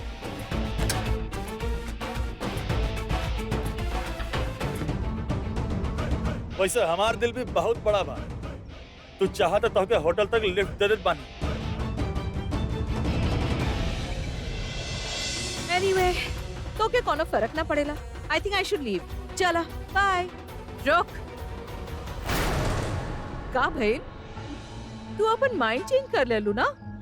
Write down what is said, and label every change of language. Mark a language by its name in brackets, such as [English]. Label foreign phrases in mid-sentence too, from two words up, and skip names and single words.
[Bhojpuri] वैसे हमार दिल भी बहुत बड़ा बा। तू चाहता तो के होटल तक लिफ्ट दे देत बानी। एनीवे, तो के कोनो फर्क ना पड़ेला। [English] I think I should leave. [Bhojpuri] चला बाय। रुक, का भइल? तू अपन [English] mind change [Bhojpuri] कर लेलू ना?